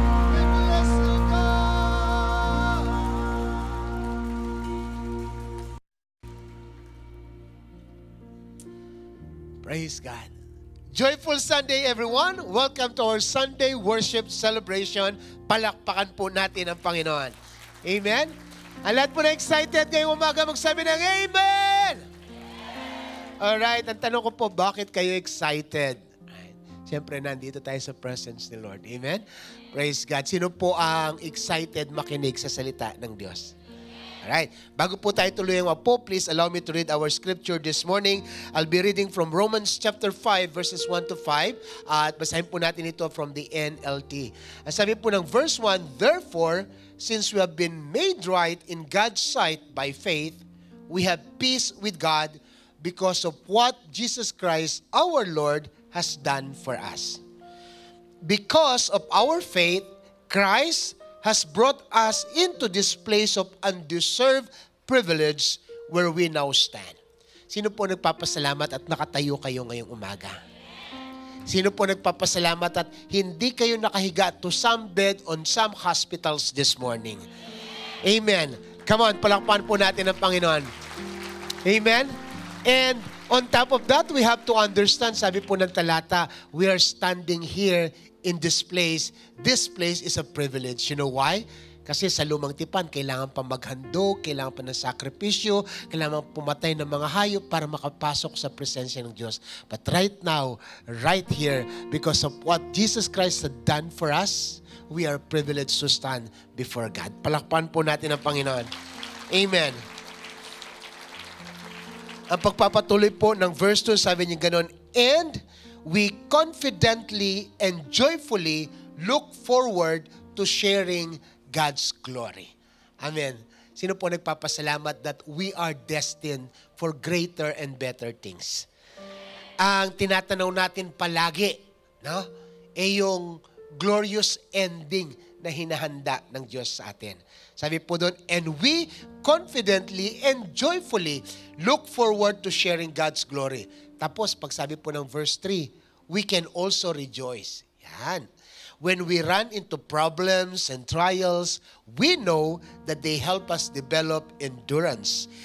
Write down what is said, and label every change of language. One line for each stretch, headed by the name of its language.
English: We bless you, God. Praise God. Joyful Sunday, everyone. Welcome to our Sunday worship celebration.
Filipino: Palakpakan po natin ang Panginoon. Amen? Ang lahat po na excited ngayong umaga magsabi ng Amen! Alright, ang tanong ko po, bakit kayo excited? Siyempre, nandito tayo sa presence ni Lord. Amen? Praise God. Sino po ang excited makinig sa salita ng Diyos?
English: Alright.
Filipino: Bago po tayo tuloy ang po,
English: please allow me to read our scripture this morning. I'll be reading from Romans chapter 5, verses 1 to 5.
Filipino: At basahin po natin ito
English: from the NLT.
Filipino: Ang sabi po ng
English: verse 1, therefore, since we have been made right in God's sight by faith, we have peace with God because of what Jesus Christ, our Lord, has done for us. Because of our faith, Christ has brought us into this place of undeserved privilege where we now stand.
Filipino: Sino po nagpapasalamat at nakatayo kayo ngayong umaga? Sino po nagpapasalamat at hindi kayo nakahiga
English: to some bed on some hospitals this morning?
Filipino: Amen. Come on, palakpakan po natin ang Panginoon. Amen.
English: And on top of that, we have to understand,
Filipino: sabi po ng talata,
English: we are standing here in this place. This place is a privilege. You know why?
Filipino: Kasi sa lumang tipan, kailangan pa maghandog, kailangan pa ng sakripisyo, kailangan pumatay ng mga hayop para makapasok sa presensya ng Diyos.
English: But right now, right here, because of what Jesus Christ had done for us, we are privileged to stand before God.
Filipino: Palakpan po natin ang Panginoon. Amen. Ang pagpapatuloy po ng verse 2, sabi niya ganon,
English: and we confidently and joyfully look forward to sharing God's glory. Amen.
Filipino: Sino po nagpapasalamat
English: that we are destined for greater and better things?
Filipino: Ang tinatanaw natin palagi, no? Yung glorious ending na hinahanda ng Diyos sa atin.
English: Sabi po doon, and we confidently and joyfully look forward to sharing God's glory.
Filipino: Tapos, pag sabi po ng verse 3,
English: we can also rejoice.
Filipino: Yan.
English: When we run into problems and trials, we know that they help us develop endurance.